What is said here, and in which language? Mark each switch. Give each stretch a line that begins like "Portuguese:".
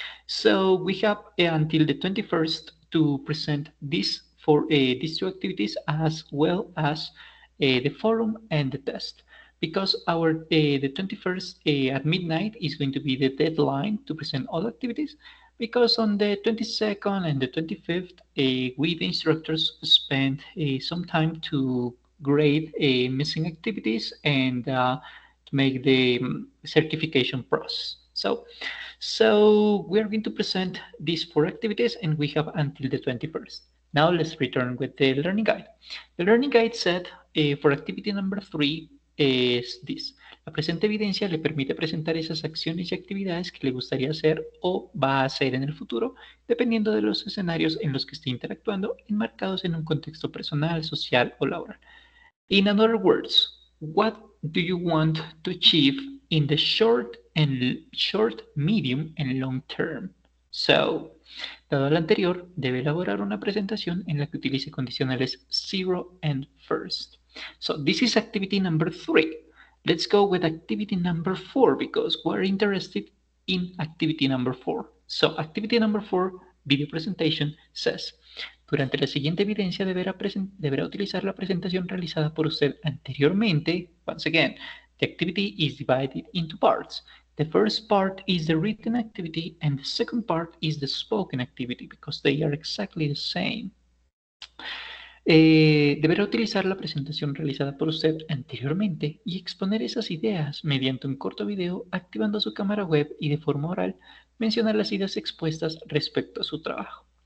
English: So we have until the 21st to present these two activities as well as the forum and the test because our the 21st at midnight is going to be the deadline to present all activities because on the 22nd and the 25th we the instructors spend some time to grade missing activities and to make the certification process. So we are going to present these four activities and we have until the 21st. Now let's return with the learning guide. The learning guide said for activity number 3 es this.
Spanish: La presente evidencia le permite presentar esas acciones y actividades que le gustaría hacer o va a hacer en el futuro, dependiendo de los escenarios en los que esté interactuando, enmarcados en un contexto personal, social o laboral.
English: In other words, what do you want to achieve in the short, medium, and long term?
Spanish: So, dado lo anterior, debe elaborar una presentación en la que utilice condicionales zero and first.
English: So, this is activity number 3. Let's go with activity number 4 because we're interested in activity number 4. So, activity number 4, video presentation, says
Spanish: durante la siguiente evidencia deberá utilizar la presentación realizada por usted anteriormente.
English: Once again, the activity is divided into parts. The first part is the written activity and the second part is the spoken activity because they are exactly the same.
Spanish: Deberá utilizar la presentación realizada por usted anteriormente y exponer esas ideas mediante un corto video activando su cámara web y de forma oral mencionar las ideas expuestas respecto a su trabajo.